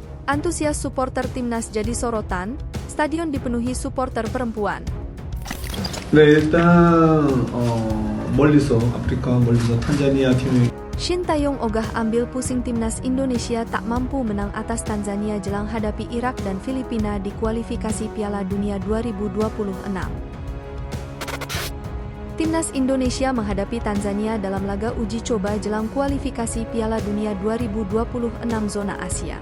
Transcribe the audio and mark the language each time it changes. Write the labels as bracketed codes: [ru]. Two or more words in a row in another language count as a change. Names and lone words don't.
[id] Antusias supporter timnas jadi sorotan, stadion dipenuhi supporter perempuan. [ko] 네, 일단 아프리카 멀리서 탄자니아 팀이 [id] Shin Tae-yong ogah ambil pusing timnas Indonesia tak mampu menang atas Tanzania jelang hadapi Irak dan Filipina di kualifikasi Piala Dunia 2026. Timnas Indonesia menghadapi Tanzania dalam laga uji coba jelang kualifikasi Piala Dunia 2026 zona Asia.